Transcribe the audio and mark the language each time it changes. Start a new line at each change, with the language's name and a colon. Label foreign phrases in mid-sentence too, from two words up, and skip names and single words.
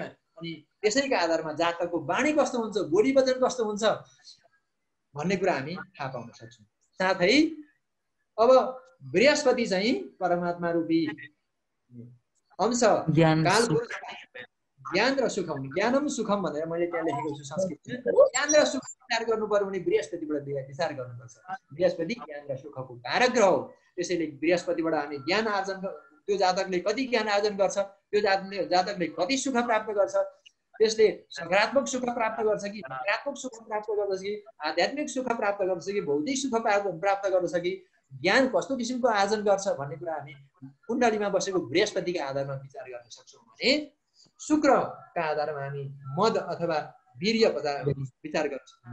Nepali: अनि त्यसैका आधारमा जातकको वाणी कस्तो हुन्छ, बोली वचन कस्तो हुन्छ भन्ने कुरा हामी थाहा पाउन सक्छौँ। साथै अब बृहस्पति चाहिँ परमात्मा रूपी अंश काल पुरुष, ज्ञान र सुखम,
Sanskrit: ज्ञानम सुखम
Nepali: भनेर मैले त्यहाँ लेखेको छु संस्कृतमा। ज्ञान र सुख विचार गर्नु पर्यो भने बृहस्पतिबाट विचार गर्नुपर्छ। बृहस्पति ज्ञान र सुखको कारक ग्रह हो। त्यसैले बृहस्पतिबाट हामी ज्ञान आर्जन, त्यो जातकले कति ज्ञान आर्जन गर्छ, त्यो जातकले कति सुख प्राप्त गर्छ, त्यसले सकारात्मक सुख प्राप्त गर्छ कि नकारात्मक सुख प्राप्त गर्दछ कि आध्यात्मिक सुख प्राप्त गर्दछ कि भौतिक सुख प्राप्त गर्दछ कि ज्ञान कस्तो किसिमको आर्जन गर्छ भन्ने कुरा हामी कुण्डलीमा बसेको बृहस्पतिका आधारमा विचार गर्न सक्छौँ भने शुक्रका आधारमा हामी मद अथवा वीर्य विचार गर्छौँ।